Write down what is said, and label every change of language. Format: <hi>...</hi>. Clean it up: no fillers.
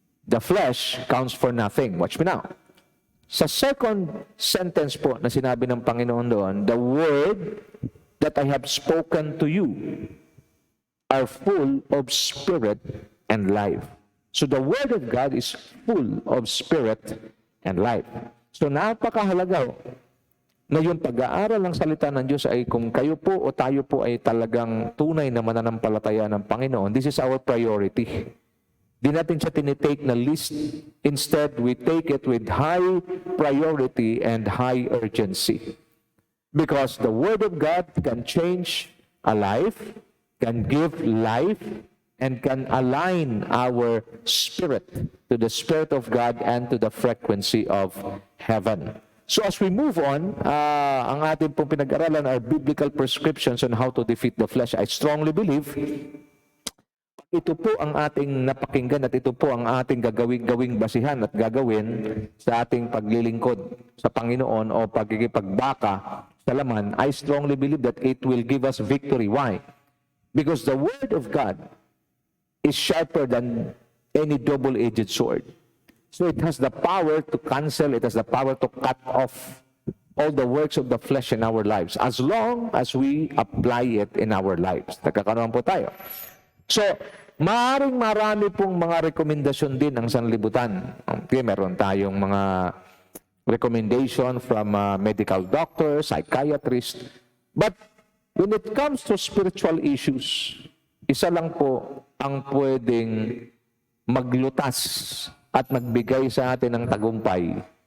<en>The flesh counts for nothing. Watch me now.</en> <tl>Sa second sentence po na sinabi ng Panginoon doon,</tl> <en>the word that I have spoken to you are full of spirit and life. So the word of God is full of spirit and life.</en> <tl>So napakahalaga na yung pag-aaral ng salita ng Diyos ay kung kayo po o tayo po ay talagang tunay na mananampalataya ng Panginoon,</tl> <en>this is our priority.</en> <tl>Di natin siya tinitake na list.</tl> <en>Instead, we take it with high priority and high urgency. Because the Word of God can change a life, can give life, and can align our spirit to the Spirit of God and to the frequency of heaven. So as we move on,</en> <tl>ang ating pong pinag-aralan</tl> <en>are biblical prescriptions on how to defeat the flesh. I strongly believe</en> <tl>ito po ang ating napakinggan at ito po ang ating gawing basihan at gagawin sa ating paglilingkod sa Panginoon o pagkikipagbaka sa laman.</tl> <en>I strongly believe that it will give us victory. Why? Because the Word of God is sharper than any double-edged sword. So it has the power to cancel, it has the power to cut off all the works of the flesh in our lives as long as we apply it in our lives.</en> <tl>Nagkakaroon po tayo. So, maaaring marami pong mga rekomendasyon din ang sanlibutan.</tl> <en>Okay,</en> <tl>meron tayong mga</tl> <en>recommendation from medical doctors, psychiatrists. But when it comes to spiritual issues,</en> <tl>isa lang po ang pwedeng maglutas at magbigay sa atin ng tagumpay.</tl>